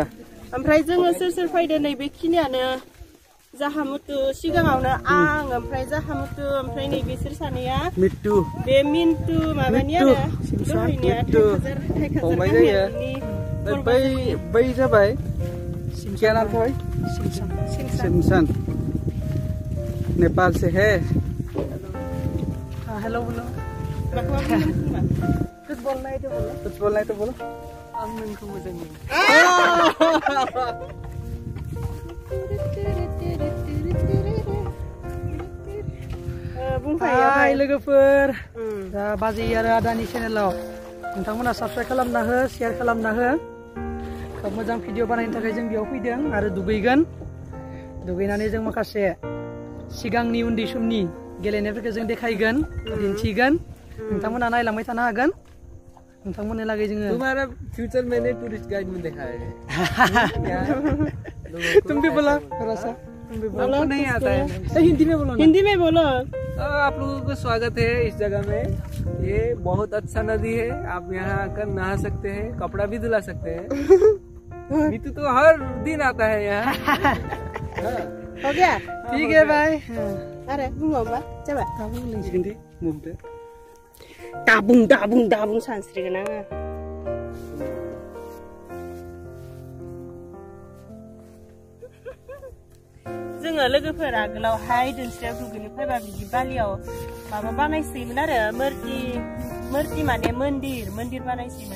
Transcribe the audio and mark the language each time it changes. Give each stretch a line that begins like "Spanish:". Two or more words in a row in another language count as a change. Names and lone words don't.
Bodo: ओमफ्राय जोङो सोर फैदो नै बेखिनियानो जाहामुतु सिगाङावनो आं ओमफ्राय जाहामुतु ओमफ्राय नै बिसोर सानैया मिट्टु बे मिन्टु माबानि आरो दहायनिया थाइखाजार बै जाबाय
Hindi: क्या नाम था भाई? सिमसन। नेपाल से है। हाँ हेलो बोलो। कुछ बोलना है तो बोलो। कुछ बोलना है तो बोलो।
Bodo: Hai लोगोफोर, दा बाजै आरो आदानि चेनेलाव नोंथांमोना साबस्क्राइब खालामना हो, शेयार खालामना हो। खोब मोजां भिडिअ बानायनो थाखाय जों बेयाव फैदों आरो दुगैगोन। दुगैनानै जों माखासे सिगांनि उन्दै समनि गेलेनायफोरखौ जों देखायगोन, दिन्थिगोन। नोंथांमोना नायलांबाय थानो हागोन। नोंथांमोननि लागै जोङो
Hindi: तुम्हारा फ्यूचर मैंने टूरिस्ट गाइड में देखा है। तुम भी बोला थोड़ा सा। तुम भी बोलो। आपको नहीं आता है। हिंदी में बोलो ना। हिंदी में बोलो। आप लोगों को स्वागत है इस जगह में। ये बहुत अच्छा नदी है, आप यहाँ आकर नहा सकते हैं, कपड़ा भी धुला सकते हैं। मीतू तो हर दिन आता है यहाँ। हो गया? ठीक है भाई। अरे बुंगोबा coba हिंदी मुंबई
Bodo: dabung सानस्रिगोन आङो। जोङो लोगोफोर आगोलावहाय दोनस्रियाव दुगैनो फैबा बिदि बालियाव माबा बानायसोयोमोन आरो मोरति माने मन्दिर बानायसोयोमोन।